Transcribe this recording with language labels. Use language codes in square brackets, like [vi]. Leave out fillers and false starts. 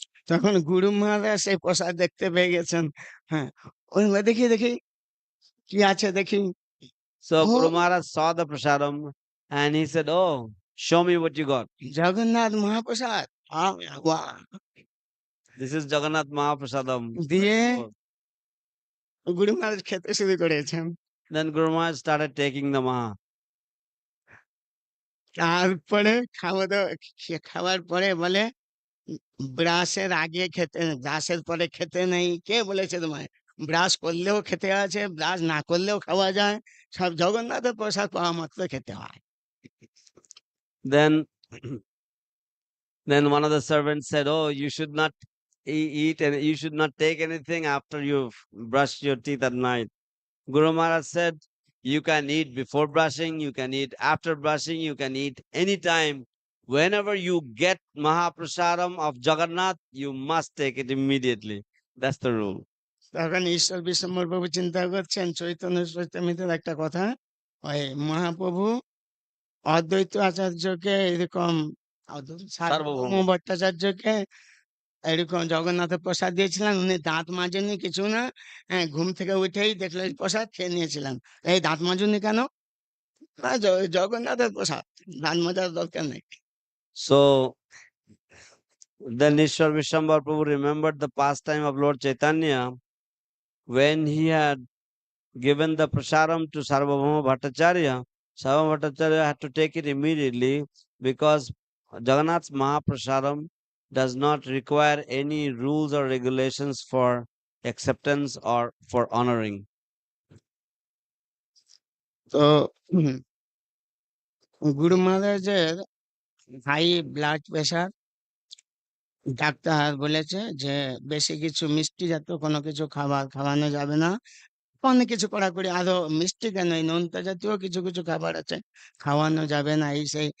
[bn] তখন গুরু মহারাজ সেই প্রসাদ দেখতে পেয়ে গেছেন। হ্যাঁ, ওই দেখি দেখি কি আছে দেখি। [en] So ও Guru Maharaj saw the prasadam and he said, "Oh, show me what you got." [bn] Jagannath মহাপ্রসাদ। বাহ! [en] This is Jagannath Mahaprasadam. [bn] দিয়ে Oh. গুরু মহারাজ খেতে শুরু করেছেন। [en] Then Guru Maharaj started taking the Maha. [bn] তারপরে খাওয়া-দাওয়া খাওয়ার পরে বলে, ব্রাশের আগে খেতে ব্রাশের পরে খেতে নেই। কে বলেছে তোমায়? ব্রাশ করলেও খেতে আছে, ব্রাশ না করলেও খাওয়া যায়। সব জগন্নাথের প্রসাদ পাওয়া মাত্র খেতে হয়। [en] Then Then one of the servants said, "Oh, you should not eat and you should not take anything after you've brushed your teeth at night." Guru Maharaj said, "You can eat before brushing, you can eat after brushing, you can eat anytime. Whenever you get Mahaprasadam of Jagannath, you must take it immediately." That's the rule. [bn] তখন ঈশ্বর বিশ্বম্বর প্রভু চিন্তা করছেন চৈতন্য চৈতন্যের একটা কথা, ওই মহাপ্রভু অদ্বৈত আচার্যকে এরকম সার্বভৌম [en] Sarvabhauma. [bn] ভট্টাচার্যকে এরকম জগন্নাথের প্রসাদ দিয়েছিলেন, উনি দাঁত মাজেননি কিছু না, হ্যাঁ, ঘুম থেকে উঠেই দেখলো এই প্রসাদ খেয়ে নিয়েছিলেন। এই দাঁত মাজুনি কেন? না, জগন্নাথের প্রসাদ, দাঁত মাজার দরকার নেই। [en] So then Ishwar Vishwambar Prabhu remembered the pastime of Lord Chaitanya when he had given the prasadam to Sarvabhauma Bhattacharya. Sarvabhauma Bhattacharya had to take it immediately because Jagannath's Mahaprasadam does not require any rules or regulations for acceptance or for honoring. [bn] তো গুরু মহারাজের high blood pressure, doctor বলেছে যে বেশি কিছু মিষ্টি জাতীয় কোনো কিছু খাবার খাওয়ানো যাবে না। অনেক কিছু কড়াকড়ি, আরো মিষ্টি কেন, এই নোনতা জাতীয় কিছু কিছু খাবার আছে, খাওয়ানো যাবে না, এই সেই।